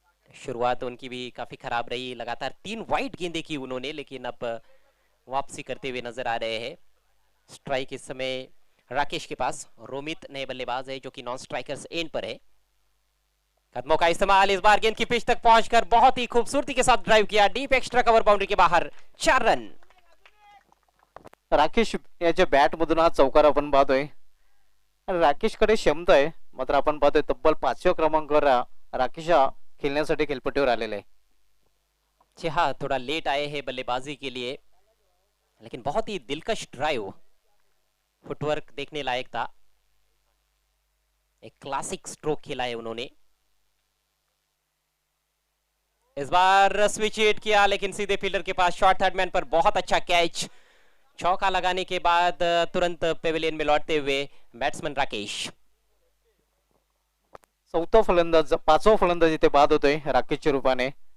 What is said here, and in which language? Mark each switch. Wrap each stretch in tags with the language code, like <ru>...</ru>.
<hi>शुरुआत उनकी भी काफी खराब रही. लगातार 3 वाइड गेंदें की उन्होंने, लेकिन अब वापसी करते हुए नजर आ रहे हैं. स्ट्राइक इस समय राकेश के पास. रोमित नए बल्लेबाज है जो कि नॉन स्ट्राइकर्स एंड पर है. कदमों का इस्तेमाल. इस बार गेंद की पिच तक पहुंचकर बहुत ही खूबसूरती के साथ ड्राइव किया. डीप एक्स्ट्रा कवर बाउंड्री के बाहर. 4 रन.</hi> <mr>राकेश याच्या बॅट मधून हा चौकार आपण पाहतोय. राकेशकडे क्षमता आहे, मात्र आपण पाहतोय तब्बल 5व्या क्रमांकावर राकेश हा खेळण्यासाठी खेळपट्टीवर आलेला आहे.</mr> <hi>जी हाँ, थोड़ा लेट आए हैं बल्लेबाजी के लिए, लेकिन बहुत ही दिलकश ड्राइव. फुटवर्क देखने लायक था. एक क्लासिक स्ट्रोक खेला है उन्होंने. इस बार स्विच हिट किया, लेकिन सीधे फील्डर के पास. शॉर्ट थर्ड मैन पर बहुत अच्छा कैच. चौका लगाने के बाद तुरंत पेविलियन में लौटते हुए बैट्समैन राकेश.</hi> <mr>चौथा फलंदाज 5वा फलंदाज इथे बाद होतोय राकेशच्या रूपाने.</mr>